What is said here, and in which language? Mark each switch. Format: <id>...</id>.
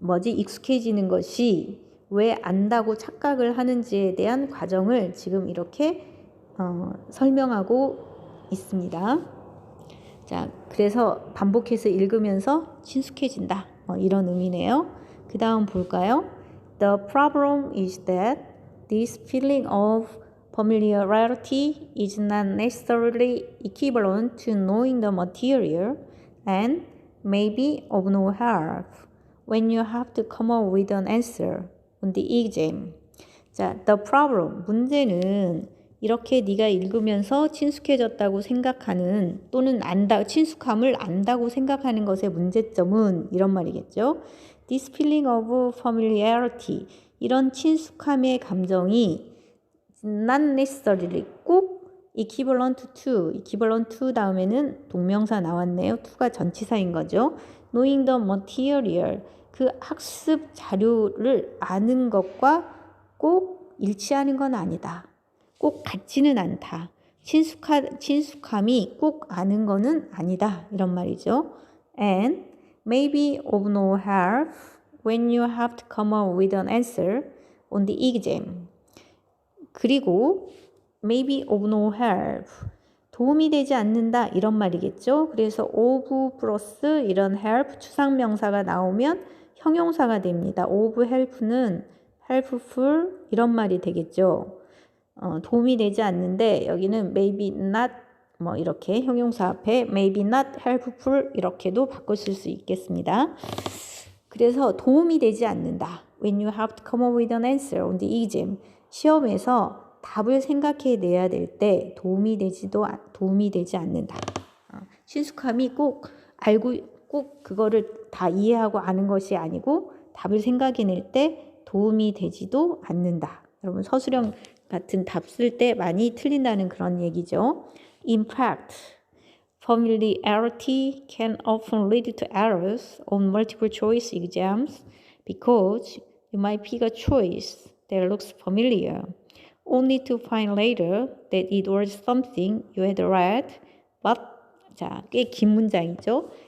<ko>익숙해지는 것이 왜 안다고 착각을 하는지에 대한 과정을 지금 이렇게 설명하고 있습니다. 자, 그래서 반복해서 읽으면서 친숙해진다. 이런 의미네요. 그 다음 볼까요?</ko> <en>The problem is that this feeling of familiarity is not necessarily equivalent to knowing the material and may be of no help when you have to come up with an answer on the exam.</en> <ko>자, the problem, 문제는 이렇게 네가 읽으면서 친숙해졌다고 생각하는 또는 친숙함을 안다고 생각하는 것의 문제점은 이런 말이겠죠.</ko> <en>This feeling of familiarity,</en> <ko>이런 친숙함의 감정이 not necessarily 꼭 equivalent to 다음에는 동명사 나왔네요. to가 전치사인 거죠.</ko> <en>knowing the material,</en> <ko>그 학습 자료를 아는 것과 꼭 일치하는 건 아니다. 꼭 같지는 않다. 친숙함이 꼭 아는 거는 아니다. 이런 말이죠.</ko> <en>And maybe of no help when you have to come up with an answer on the exam.</en> <ko>그리고</ko> <en>maybe of no help,</en> <ko>도움이 되지 않는다 이런 말이겠죠. 그래서 of 플러스 이런 help 추상명사가 나오면 형용사가 됩니다. of help는 helpful 이런 말이 되겠죠. 도움이 되지 않는데 여기는 maybe not 이렇게 형용사 앞에</ko> <en>maybe not helpful</en> <ko>이렇게도 바꾸실 수 있겠습니다. 그래서 도움이 되지 않는다.</ko> <en>when you have to come up with an answer on the exam.</en> <ko>시험에서 답을 생각해내야 될 때 도움이 되지 않는다. 친숙함이 꼭 그거를 다 이해하고 아는 것이 아니고 답을 생각해낼 때 도움이 되지도 않는다. 여러분 서술형 같은 답 쓸 때 많이 틀린다는 그런 얘기죠.</ko> <en>In fact, familiarity can often lead to errors on multiple choice exams because you might pick a choice that looks familiar, only to find later that it was something you had read, but</en> <ko>자, 꽤 긴 문장이죠.</ko>